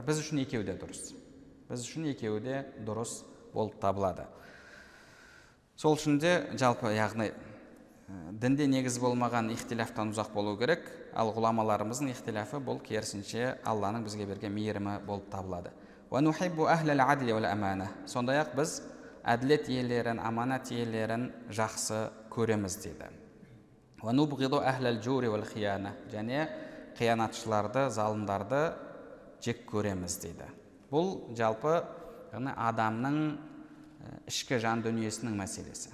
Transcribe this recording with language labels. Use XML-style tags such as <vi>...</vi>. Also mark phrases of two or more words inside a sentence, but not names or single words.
<kk>Біз үшін екеуі де дұрыс. Біз үшін екеуі де дұрыс болып табылады. Сол үшін де жалпы, яғни дінде негіз болмаған ихтилафтан ұзақ болу керек, ал ғұламаларымыздың ихтилафы бұл керісінше Алланың бізге берген мейірімі болып табылады.</kk> <ar>ونحب أهل العدل والأمانة.</ar> <kk>Сондай-ақ біз әділет иелерін, аманат иелерін жақсы көреміз дейді.</kk> <ar>ونبغض أهل الجور والخيانة.</ar> <kk>Және қиянатшыларды, залымдарды жек көреміз дейді. Бұл жалпы адамның ішкі жан дүниесінің мәселесі.</kk>